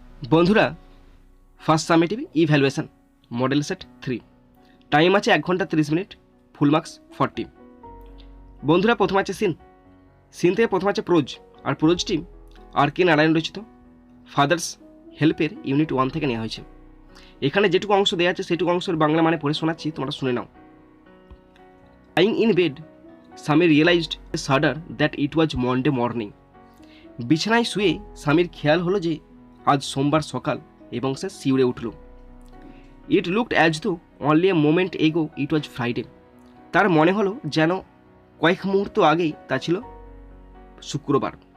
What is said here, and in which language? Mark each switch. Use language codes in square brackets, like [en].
[bn] বন্ধুরা, first summative evaluation model set 3, time আছে 1 ঘন্টা 30 মিনিট, ফুল মার্কস 40। বন্ধুরা, প্রথম আছে সিন। সিন থেকে প্রথম আছে প্রোজ, আর প্রোজটি আর কে নারায়ণ রচিত ফাদার্স হেল্পের ইউনিট 1 থেকে নেওয়া হয়েছে। এখানে যেটুকু অংশ দেওয়া আছে সেটুকু অংশের বাংলা মানে পড়ে শোনাচ্ছি, তোমরা শুনে নাও। [en] Lying in bed, Samir realized a shudder that it was Monday morning. [bn] বিছানায় শুয়ে স্বামীর খেয়াল হলো যে আজ সোমবার সকাল এবং সে শিউরে উঠল। [en] It looked as though only a moment ago it was Friday. [bn] তার মনে হলো যেন কয়েক মুহূর্ত আগেই তা ছিল শুক্রবার।